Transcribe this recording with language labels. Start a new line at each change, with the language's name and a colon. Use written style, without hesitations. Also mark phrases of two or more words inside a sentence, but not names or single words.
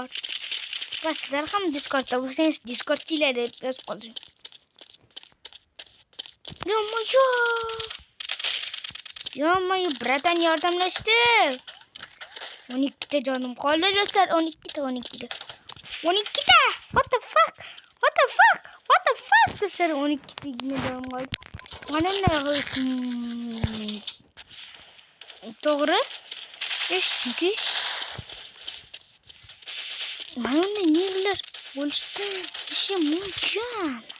Uzbek: Va sizlar ham Discordda bo'lsangiz, Discordchilar deb yozib qo'ying. Yo-moyo, bratan yordamlashdi. 12 ta jonim qoldi do'stlar, 12 ta.
English: What the fuck?
Uzbek: Do'stlar, 12 ta jonim qoldi. Mana nima to'g'ri? Chunki mana nelar bo'lishi mumkin.